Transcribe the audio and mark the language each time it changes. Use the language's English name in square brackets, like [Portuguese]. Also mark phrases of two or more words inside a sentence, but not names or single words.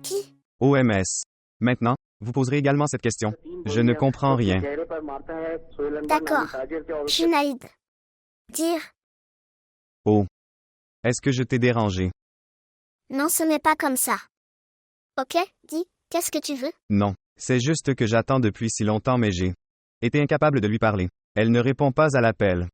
[French] OMS. Maintenant, vous poserez également cette question. Je ne comprends rien. [Hindi] चेहरे पर मारता है सोहेलंदा [French] D'accord. [Hindi] नामी ताजिर से और उसके [French] Junaïd. Dire. Oh. Est-ce que je t'ai dérangé? Non, ce n'est pas comme ça. Ok, dis, qu'est-ce que tu veux? Non. C'est juste que j'attends depuis si longtemps mais j'ai été incapable de lui parler. Elle ne répond pas à l'appel.